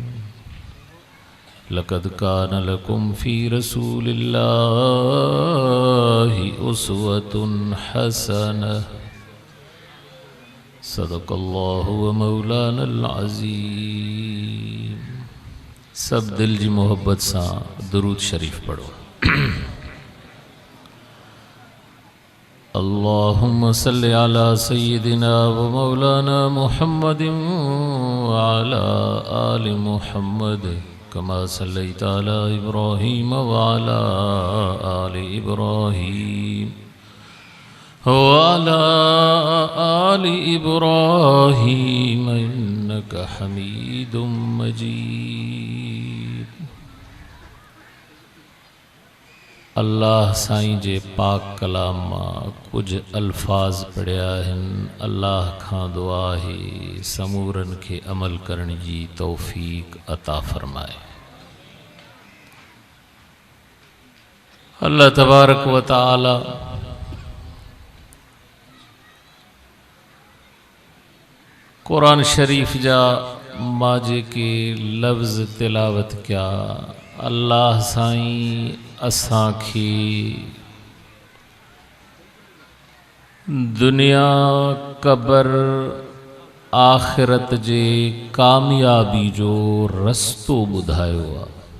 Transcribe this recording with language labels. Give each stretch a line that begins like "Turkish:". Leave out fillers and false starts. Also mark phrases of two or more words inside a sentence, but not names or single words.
Arabic: لقد كان لكم في رسول الله أسوة حسنة. صدق الله ومولانا العظيم.
Sindhi: सब दिल जी मोहब्बत सा दुरूद शरीफ पढ़ो।
Arabic: اللهم صل على سيدنا ومولانا محمد وعلى آل محمد كما صليت على إبراهيم وعلى آل إبراهيم وعلى آل إبراهيم إنك حميد مجيد.
Sindhi: अल्लाह साईं जे पाक कलाम मां कुछ अल्फाज पढ़िया आहिनि। अल्लाह खां दुआ है समूरन खे अमल करण जी तौफ़ीक़ अता फ़रमाए। अल्लाह
Arabic: تبارك وتعالى
Sindhi: कुरान शरीफ जा मां जेके लफ्ज़ तिलावत किया, अल्लाह साईं असांखे दुनिया क़ब्र आख़िरत जे कामयाबी जो रस्तो ॿुधायो आहे।